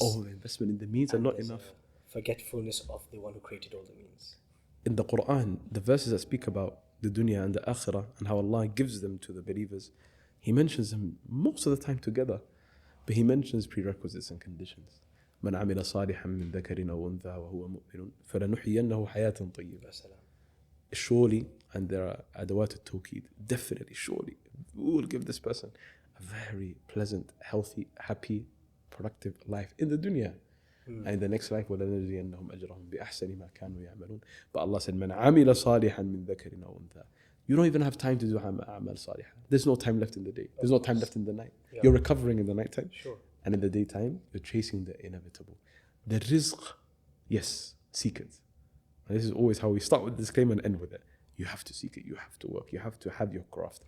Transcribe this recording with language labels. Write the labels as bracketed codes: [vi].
[en] Over-investment in the means and not there's enough. a forgetfulness of the one who created all the means. In the Qur'an, the verses that speak about the dunya and the akhirah and how Allah gives them to the believers, He mentions them most of the time together. But He mentions prerequisites and conditions. [ar] من عمل صالحا من ذكر أو أنثى وهو مؤمن فلنحيينه حياة طيبة. [en] Surely, and there are adawat al-tawqid, definitely, surely, we will give this person a very pleasant, healthy, happy, productive life in the dunya. And in the next life, [ar] وَلَنَجْزِيَنَّهُمْ أَجْرَهُمْ بِأَحْسَنِ مَا كَانُوا يَعْمَلُونَ. [en] But Allah said, [ar] مَنْ عَمِلَ صَالِحًا مِنْ ذَكَرٍ أَوْ أُنْثَى. [en] You don't even have time to do a'mal salihah. There's no time left in the day. There's no time left in the night. Yeah. You're recovering in the night time. Sure. And in the daytime, you're chasing the inevitable. The rizq, yes, seek it. And this is always how we start with the disclaimer and end with it. You have to seek it. You have to work. You have to have your craft.